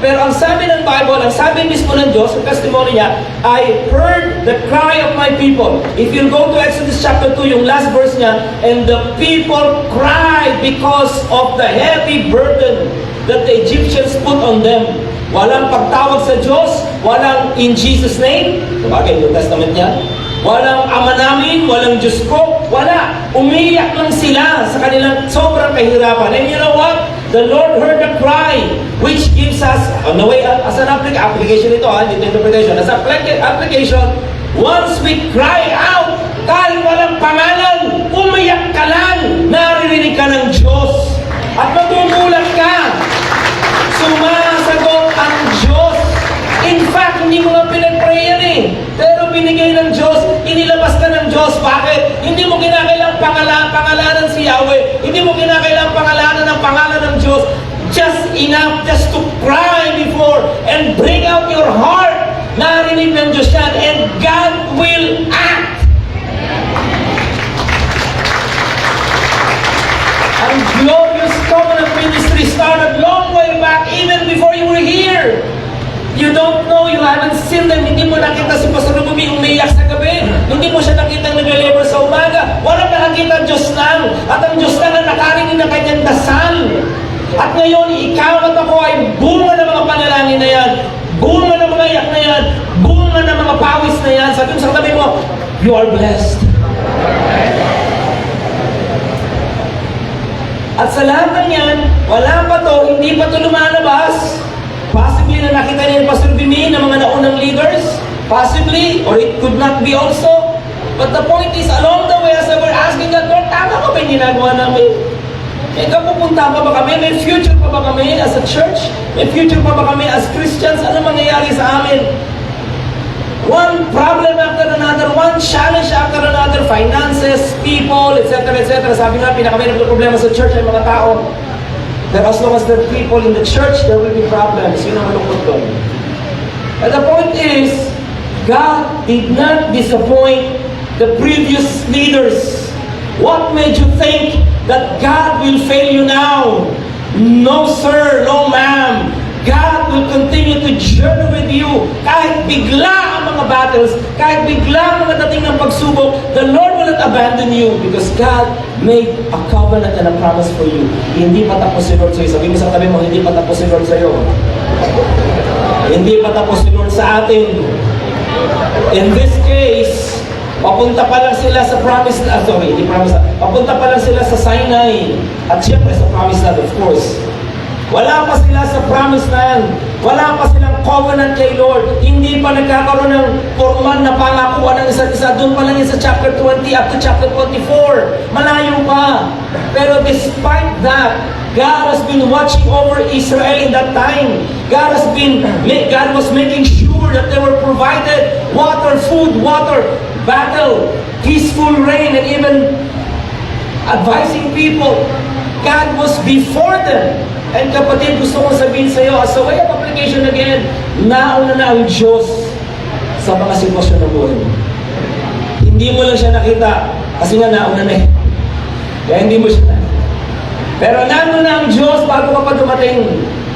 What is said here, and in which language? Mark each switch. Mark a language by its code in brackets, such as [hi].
[tl] Pero ang sabi ng Bible, ang sabi mismo ng Diyos, ang testimony niya, [en] I heard the cry of my people. If you go to Exodus chapter 2, [tl] yung last verse niya, [en] and the people cried because of the heavy burden that the Egyptians put on them. [tl] Walang pagtawag sa Diyos, walang in Jesus' name, sabagay yung testament niya, walang ama namin, walang Diyos ko, wala. Umiyak lang sila sa kanilang sobrang kahirapan. [en] And you know what? The Lord heard the cry, which gives us, on the way, as an application ito, hindi interpretation, as an application, once we cry out, [tl] kahit walang pangalan, umiyak ka lang, naririnig ka ng Diyos. At magugulat ka, sumasagot ang Diyos. In fact, hindi mo nga pinag-pray yan eh. Pero binigay ng Diyos, inilabas ka ng Diyos. Bakit? Hindi mo kinakailang pangalanan si Yahweh. Hindi mo kinakailang pangalanan ng pangalan ng Diyos. [en] Just enough just to cry before and bring out your heart. [tl] Narinig ng Diyos yan [en] and God will act. Ang glorious covenant ministry started long way back, even before you were here. You don't know, you haven't seen them. [tl] Hindi mo nakita si Pastor Rubumi umiyak sa gabi. Hindi mo siya nakita nag-labor sa umaga. Walang nakakita Diyos lang. At ang Diyos lang na nakarinig ng kanyang dasal. At ngayon, ikaw at ako ay bunga ng mga panalangin na yan. Bunga ng mga iyak na yan. Bunga ng mga pawis na yan. Sabi mo sa tabi mo, [en] you are blessed. [tl] At sa lahat ng yan, wala pa to, hindi pa to lumalabas. Possibly na nakita niya yung Pastor Bimi ng mga naunang leaders. [en] Possibly, or it could not be also. But the point is, along the way, as I were asking God, Lord, [tl] tama ko ba yung ginagawa namin? May kapupunta pa ba kami? May future pa ba kami [en] as a church? [tl] May future pa ba kami as Christians? Ano mangyayari sa amin? [en] One problem after another, one challenge after another, finances, people, etc., etc. [tl] Sabi nga, pinakamayroong problema sa church ay mga tao. [en] That as long as there are people in the church, there will be problems. [tl] Yun ang malungkot doon. [en] And the point is, God did not disappoint the previous leaders. What made you think that God will fail you now? No sir, no ma'am. God will continue to journey with you. [tl] Kahit bigla ang mga battles, kahit bigla ang mga dating ng pagsubok, [en] the Lord will not abandon you because God made a covenant and a promise for you. [tl] Hindi pa tapos si Lord sa'yo. Sabi mo sa tabi mo, hindi pa tapos si Lord sa'yo. Hindi pa tapos si Lord sa atin. In this case, papunta pa lang sila sa promise, papunta pa lang sila sa Sinai. At siyempre sa promise land, of course. Wala pa sila sa promise land. Wala pa silang covenant kay Lord. Hindi pa nagkakaroon ng formal na pangakuan ng isa't isa. Doon pa lang yun sa chapter 20 up to chapter 24. Malayo pa. [en] Pero despite that, God has been watching over Israel in that time. God was making sure that they were provided water, food, water, battle, peaceful rain, and even advising people. God was before them. [tl] And kapatid, gusto kong sabihin sa iyo, [en] as a way of application again, [tl] nauna na ang Diyos sa mga sitwasyon ng buhay mo. Hindi mo lang siya nakita, kasi nga nauna na eh. Kaya hindi mo siya nakita. Pero nauna na ang Diyos bago ka pa dumating.